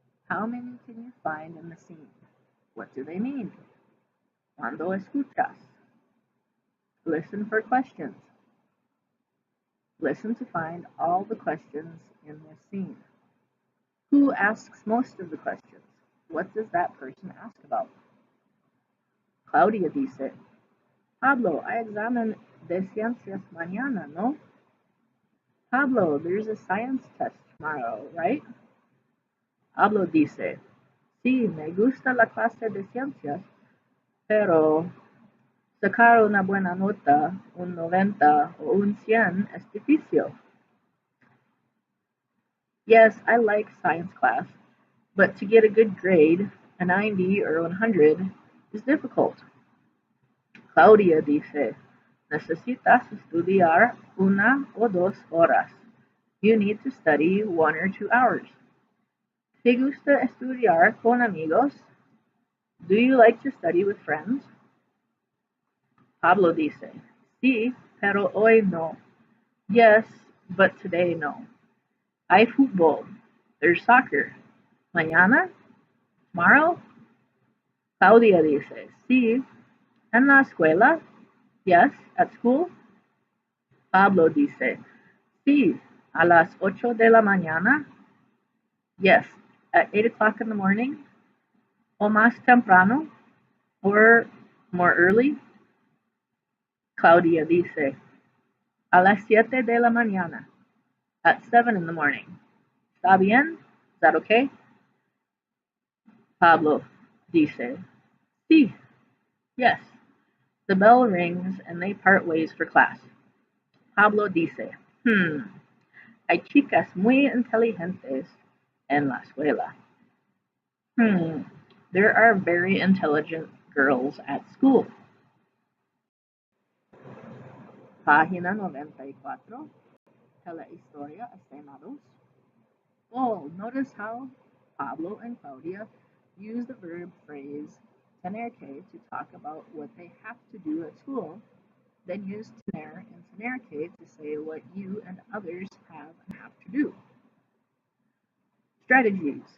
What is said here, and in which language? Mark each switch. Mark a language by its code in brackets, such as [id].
[en] How many can you find in the scene? What do they mean? [es] Cuando escuchas. [en] Listen for questions. Listen to find all the questions in this scene. Who asks most of the questions? What does that person ask about? [es] Claudia dice, Pablo, hay examen de ciencias mañana, ¿no? [en] Pablo, there's a science test tomorrow, right? [es] Pablo dice, sí, me gusta la clase de ciencias, pero sacar una buena nota, un 90 o un 100 es difícil. [en] Yes, I like science class, but to get a good grade, a 90 or 100, is difficult. [es] Claudia dice, necesitas estudiar 1 o 2 horas. [en] You need to study 1 or 2 hours. [es] ¿Te gusta estudiar con amigos? [en] Do you like to study with friends? [es] Pablo dice, sí, pero hoy no. [en] Yes, but today no. [es] Hay fútbol. [en] There's soccer. [es] Mañana? [en] Tomorrow? [es] Claudia dice, sí. ¿En la escuela? [en] Yes, at school. [es] Pablo dice, sí. ¿A las 8 de la mañana? [en] Yes, at 8 o'clock in the morning. [es] ¿O más temprano? [en] Or more early? [es] Claudia dice, a las 7 de la mañana. [en] At 7 in the morning. [es] ¿Está bien? [en] Is that okay? [es] Pablo dice, sí. [en] Yes. The bell rings and they part ways for class. [es] Pablo dice, hay chicas muy inteligentes en la escuela. [en] There are very intelligent girls at school. [es] Página 94, Telehistoria, escena 2. [en] Oh, notice how Pablo and Claudia use the verb phrase tener que to talk about what they have to do at school, then use tener and tener que to say what you and others have to do. Strategies.